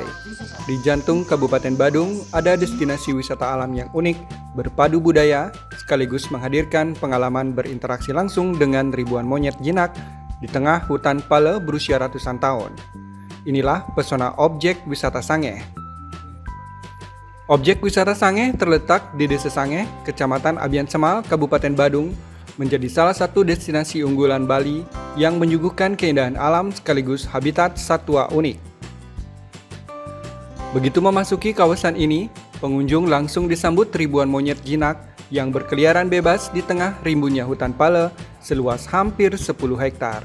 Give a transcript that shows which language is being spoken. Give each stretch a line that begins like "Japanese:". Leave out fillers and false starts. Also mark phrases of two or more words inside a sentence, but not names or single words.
Indonesian: Di jantung Kabupaten Badung ada destinasi wisata alam yang unik, berpadu budaya, sekaligus menghadirkan pengalaman berinteraksi langsung dengan ribuan monyet jinak di tengah hutan pale berusia ratusan tahun. Inilah pesona objek wisata Sangeh. Objek wisata Sangeh terletak di Desa Sangeh, Kecamatan Abian Semal, Kabupaten Badung, menjadi salah satu destinasi unggulan Bali yang menyuguhkan keindahan alam sekaligus habitat satwa unik. Begitu memasuki kawasan ini, pengunjung langsung disambut ribuan monyet jinak yang berkeliaran bebas di tengah rimbunnya hutan pale seluas hampir 10 hektar.